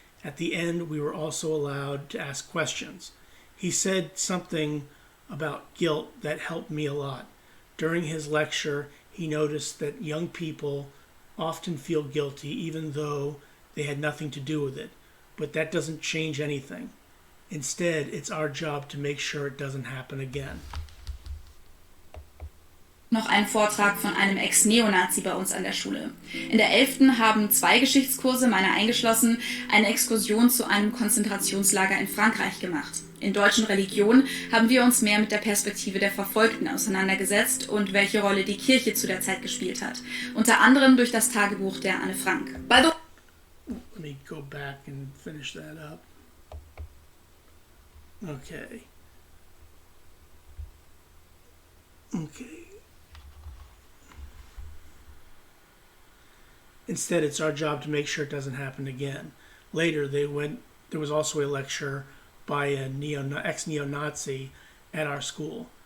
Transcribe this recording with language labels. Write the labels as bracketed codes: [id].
[en] At the end, we were also allowed to ask questions. He said something about guilt that helped me a lot. During his lecture, he noticed that young people often feel guilty even though they had nothing to do with it. But that doesn't change anything. Instead, it's our job to make sure it doesn't happen again. [de] Noch ein Vortrag von einem Ex-Neonazi bei uns an der Schule. In der 11. haben 2 Geschichtskurse, meiner eingeschlossen, eine Exkursion zu einem Konzentrationslager in Frankreich gemacht. In deutschen Religion haben wir uns mehr mit der Perspektive der Verfolgten auseinandergesetzt und welche Rolle die Kirche zu der Zeit gespielt hat. Unter anderem durch das Tagebuch der Anne Frank. [en] Let me go back and finish that up. Okay. Instead, it's our job to make sure it doesn't happen again. Later, there was also a lecture by an ex-neo-Nazi at our school.